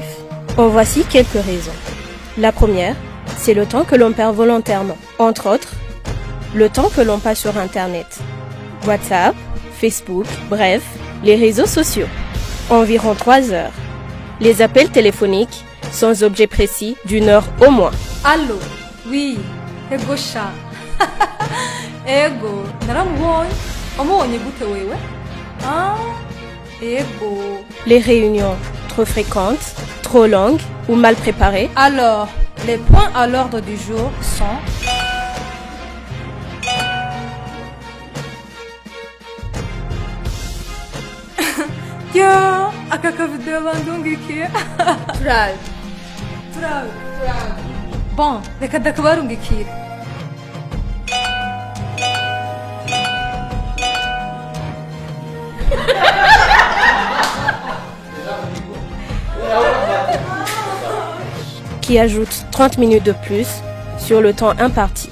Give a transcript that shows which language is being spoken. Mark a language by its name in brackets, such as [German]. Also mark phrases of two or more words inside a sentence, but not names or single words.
[French] En voici quelques raisons. La première, c'est le temps que l'on perd volontairement. Entre autres, le temps que l'on passe sur Internet, WhatsApp, Facebook, bref, les réseaux sociaux. Environ 3 heures. Les appels téléphoniques, sans objet précis, d'1 heure au moins. Allô? Oui, [Rundi] ego sha. Ego, naramubonye. Wamubonye gute wewe? Ah, ego. [French] Les réunions trop fréquentes, trop longues ou mal préparées. Alors, les points à l'ordre du jour sont... [Rundi] Ya, aka kavideo bandungikiye. Turabe. Bon, reka ndakabarungikira. [French] Qui ajoute 30 minutes de plus sur le temps imparti.